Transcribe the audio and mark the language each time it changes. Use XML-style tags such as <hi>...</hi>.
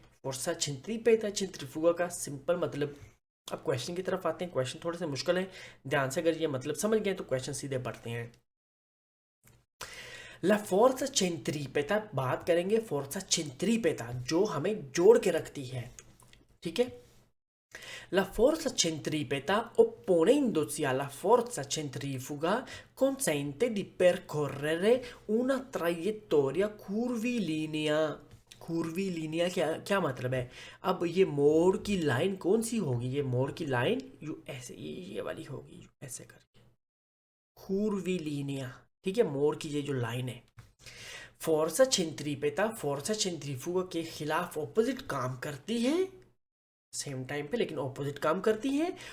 <hi>फोर्सा सेंट्रीपेटा सेंट्रीफ्यूगा का सिंपल मतलब। अब क्वेश्चन की तरफ आते हैं। क्वेश्चन थोड़े से मुश्किल है, ध्यान से अगर ये मतलब समझ गए तो क्वेश्चन सीधे पढ़ते हैं। ला फोर्सा सेंट्रीपेटा, बात करेंगे फोर्सा सेंट्रीपेटा जो हमें जोड़ के रखती है, ठीक है।</hi> <it>La forza centripeta opponendosi alla forza centrifuga consente di percorrere una traiettoria curvilinea।</it> <hi>curvilinea क्या मतलब है। अब ये मोड़ की लाइन कौन सी होगी, ये मोड़ की लाइन यू ऐसे ये वाली होगी, यू ऐसे करके curvilinea, ठीक है, मोड़ की ये जो लाइन है। फोर्सा सेंट्रीपेटा फोर्सा सेंट्रीफ्यूगा के खिलाफ ऑपोजिट काम करती है सेम टाइम पे, लेकिन ऑपोजिट काम करती है।</hi>